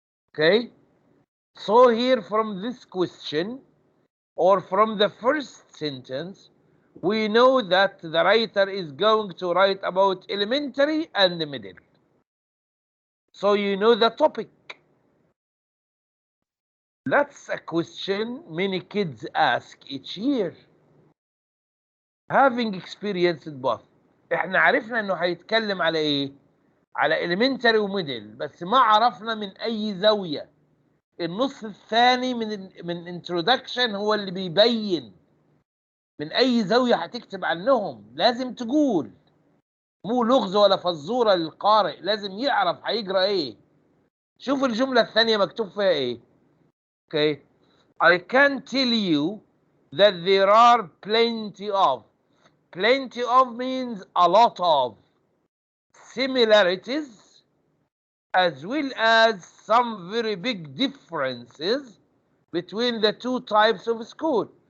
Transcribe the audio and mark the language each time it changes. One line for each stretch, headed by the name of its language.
English: Okay, so here from this question or from the first sentence, we know that the writer is going to write about elementary and the middle. So you know the topic. That's a question many kids ask each year. Having experienced both.
Arabic: احنا عرفنا انه هيتكلم على ايه؟ على elementary وميدل، بس ما عرفنا من اي زاوية. النص الثاني من introduction هو اللي بيبين من اي زاوية هتكتب عنهم. لازم تقول، مو لغز ولا فزورة للقارئ، لازم يعرف هيقرأ ايه. شوف الجملة الثانية مكتوب فيها ايه.
English: Okay, I can tell you that there are plenty of. Plenty of means a lot of similarities as well as some very big differences between the two types of school.